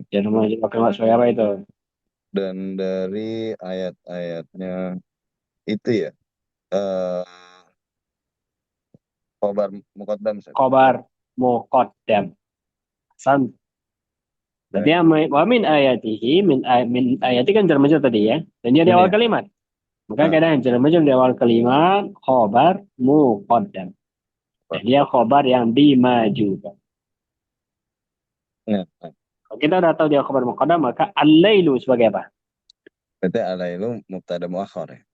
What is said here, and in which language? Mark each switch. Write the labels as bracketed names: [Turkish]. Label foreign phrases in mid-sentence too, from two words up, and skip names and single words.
[Arabic] جار مجرور [Indonesian] kalimat sebagai apa itu? dan dari ayat-ayatnya itu ya. Eh, [Arabic] خبر مقدم [Indonesian] Ustaz. [Arabic] خبر مقدم. [Indonesian] San. Berarti Baik. yang [Arabic] ومن آياته من آيات [Indonesian] kan [Arabic] جار مجرور [Indonesian] tadi ya. Dan dia di Ini awal ya. kalimat. Maka Nah, kadang [Arabic] جار مجرور [Indonesian] di awal kalimat [Arabic] خبر مقدم. [Indonesian] Dan dia khobar yang dimajukan. Nah, Kalau kita udah tahu dia [Arabic] خبر مقدم, [Indonesian] maka al-lailu sebagai apa? berarti alailu [Arabic] مبتدأ مؤخر [Indonesian] ya.